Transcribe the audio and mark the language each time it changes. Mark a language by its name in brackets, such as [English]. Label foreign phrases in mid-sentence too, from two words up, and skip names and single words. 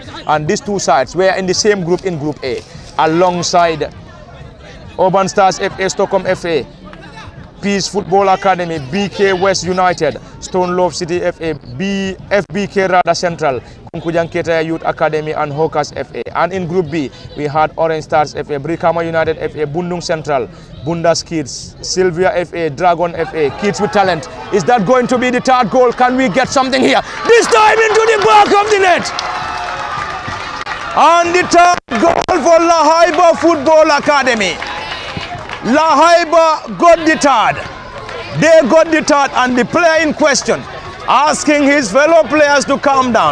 [English] And these two sides were in the same group in Group A, alongside Urban Stars FA, Stockholm FA, Peace Football Academy, BK West United, Stone Love City FA, FBK Rada Central, Kunkujan Ketaya Youth Academy, and Hawkers FA. And in Group B, we had Orange Stars FA, Brikama United FA, Bundung Central, Bundas Kids, Sylvia FA, Dragon FA, Kids with Talent. Is that going to be the third goal? Can we get something here? This time into the back of the net. And the third goal for Lahaiba Football Academy. Lahaiba got the third. They got the third, and the player in question asking his fellow players to calm down.